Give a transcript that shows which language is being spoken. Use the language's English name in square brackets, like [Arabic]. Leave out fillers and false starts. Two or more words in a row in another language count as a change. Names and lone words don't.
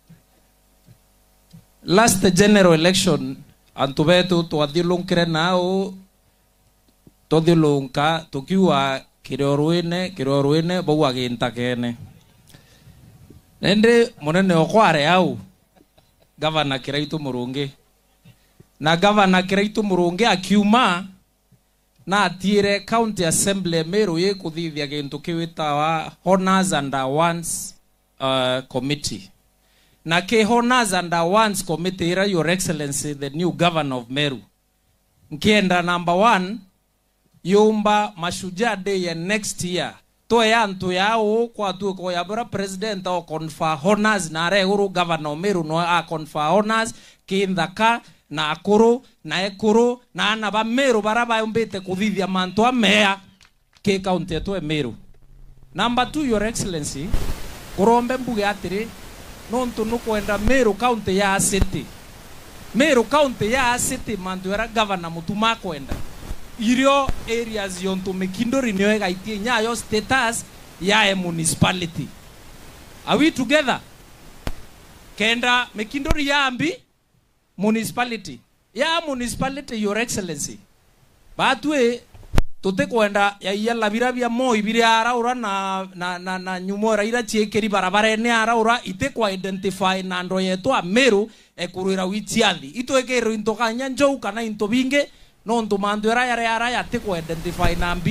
[English] Last general election [Meru] antu betu twathilungire nao tothilunka tukiwa kirorwine bau agintakene nende munene okware au Governor Kiraitu Murungi na Governor Kiraitu Murungi akiuma na atire [English] county assembly [Meru] Meru ye kuthithia gintu kiwitawa [English] honors and awards committee [Meru] na ke [English] honors and awards committee [Meru] ira [English] your excellency the new governor of Meru [Meru] nkienda number 1 yumba mashujaa day ya [English] next year [Meru] to ya antu yao kwa tu ko ya bra president o [English] confer honors [Meru] na re uru governor Meru no a [English] confer honors [Meru] kindaka na akuru na ekuru na ana ba Meru baraba umbete kuthithia mantu amea ke county to Meru. Number 2 [English] your excellency [Meru] kurombe mbuge atiri nontu nukwenda Meru county ya city. Meru county ya city mantu era governor mutuma kwenda irio areas yontu Mikindori niyo gaitie nyayo status ya municipality. [English] Are we together? [Meru] Kenda Mikindori ya ambi municipality ya municipality [English] your excellency [Meru] batwe tote kwenda ya yalla birabia moi biria araura na nyumora ira chiekeri barabara ne araura ite kwa identify na ndo yetu a Meru ekurira witiathi itwekero intokanya njou kana into binge no ntumandu era ya te kwa identify nambi.